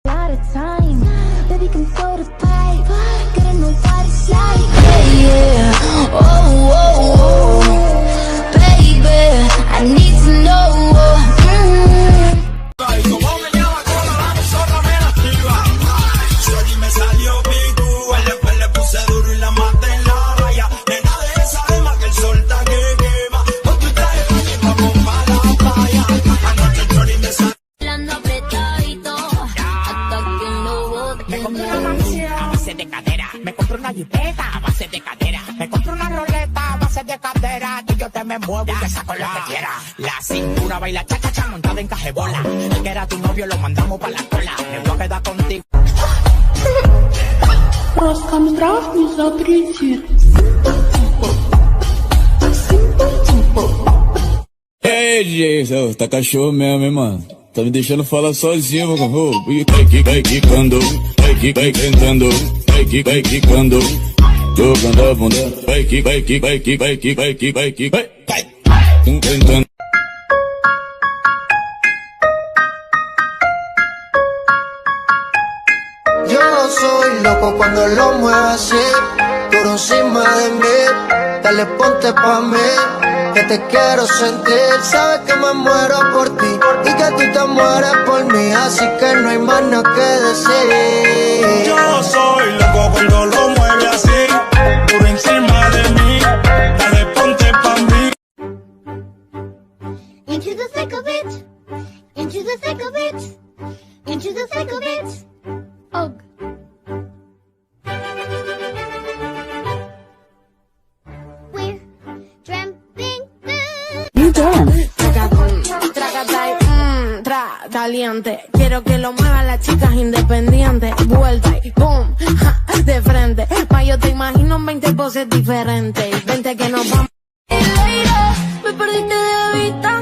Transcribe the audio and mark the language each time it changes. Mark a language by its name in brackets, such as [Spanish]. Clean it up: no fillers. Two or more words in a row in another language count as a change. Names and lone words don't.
[English] at a time. Baby, can throw the pipe. Gotta know what it's like. Yeah, yeah. Oh, oh, oh. Baby, I need to know. [Spanish] Como me llama con la emisora me la activa. Shorty me salió pico. Después le puse duro y la maté en la raya. Nena de esa alma que el sol está que quema. Con tu traje baño vamos pa' la playa. Anoche Shorty me salió. Hablando apretadito hasta que no bote. Me compro una mansión a base de cadera. Me compro una jipeta a base de cadera. Me compro una roleta a base de cadera. Y yo te me muevo y te saco lo que quiera. La cintura baila cha-cha-cha montada en cajebola. El que era tu novio lo mandamos pa' la cola. Me voy a quedar contigo. [Russian] Роскомздрав не запретит. [Portuguese] Ei, DJ, tá cachorro mesmo, hein, mano? Tá me deixando falar sozinho, mano. Vai quicando, vai cantando, vai quicando, jogando a bunda, vai cantando. [Spanish] Yo soy loco cuando lo muevo así, por encima de mí. Dale, ponte pa' mí, que te quiero sentir. Sabes que me muero por ti y que tú te mueres por mí, así que no hay más nada que decir. Yo soy loco cuando lo mueve así, por encima de mí. Dale, ponte pa' mí. [English] Into the thick of it, into the thick of it, into the thick of it. Ugh. We're tramping [Spanish] Caliente, quiero que lo muevan las chicas independientes. Vuelta y boom, ja, de frente. Pa' yo te imagino en 20 poses diferentes. Vente que nos vamos. Me perdiste de vista.